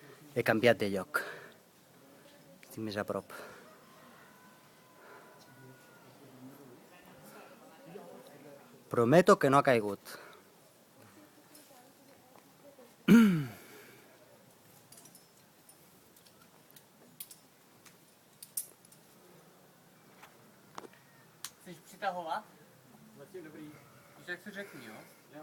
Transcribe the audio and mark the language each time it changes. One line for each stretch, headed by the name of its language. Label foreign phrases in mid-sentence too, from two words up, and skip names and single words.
Catalan: He canviat de lloc. Estic més a prop. Prometo que no ha caigut.
Czech: Chceš přitahovat? Zatím dobrý. Víš, jak se řekni, jo? Jo.